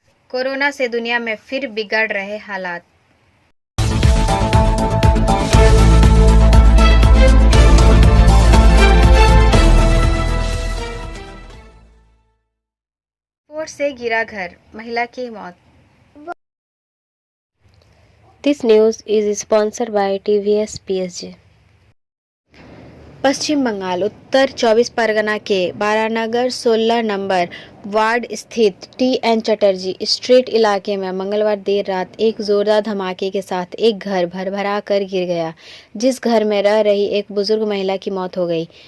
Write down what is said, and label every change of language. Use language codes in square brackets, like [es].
[hi] Corona से दुनिया में फिर बिगड़ रहे हालात। विस्फोट से गिरा घर, महिला की मौत। [en] This news is sponsored by TVS PSG. [hi] पश्चिम बंगाल उत्तर 24 परगना के बारानगर 16 नंबर वार्ड स्थित TN चटर्जी स्ट्रीट इलाके में मंगलवार देर रात एक जोरदार धमाके के साथ एक घर भरभरा कर गिर गया, जिस घर में रह रही एक बुजुर्ग महिला की मौत हो गई।